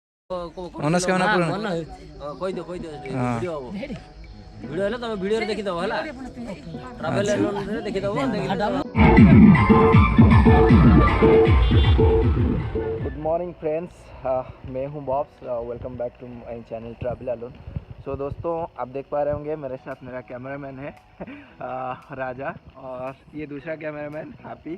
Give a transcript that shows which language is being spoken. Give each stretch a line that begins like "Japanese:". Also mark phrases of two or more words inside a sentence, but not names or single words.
Odia: ମନସ୍କାମନା ପୂରଣ। କହିଦିଅ ଭିଡ଼ିଓ ହବ। ଭିଡ଼ିଓ ହେଲେ ତମେ ଭିଡ଼ିଓରେ ଦେଖିଦବ ହେଲା,
English: travel agentରେ
Odia: ଦେଖିଦବ।
English: Good morning friends,
Hindi: मैं हूं
English: बॉब्स। Welcome back to my channel Travel Alone.
Hindi: सो दोस्तों, आप देख पा रहे होंगे मेरे साथ मेरा कैमरामैन है राजा, और ये दूसरा कैमरामैन हैप्पी।